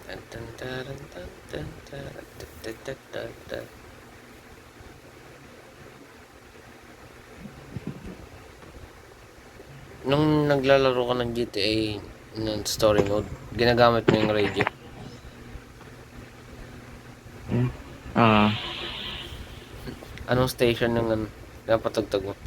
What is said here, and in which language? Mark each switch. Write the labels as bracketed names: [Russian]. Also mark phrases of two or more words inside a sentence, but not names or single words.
[Filipino] Tan, taran, tan, tan, taran, tat, tat, tat, tat, tat. Nung naglalaro ka ng GTA ng [English] story mode, [Filipino] ginagamit mo yung radio. Ah, Anong station yung napatugtog mo?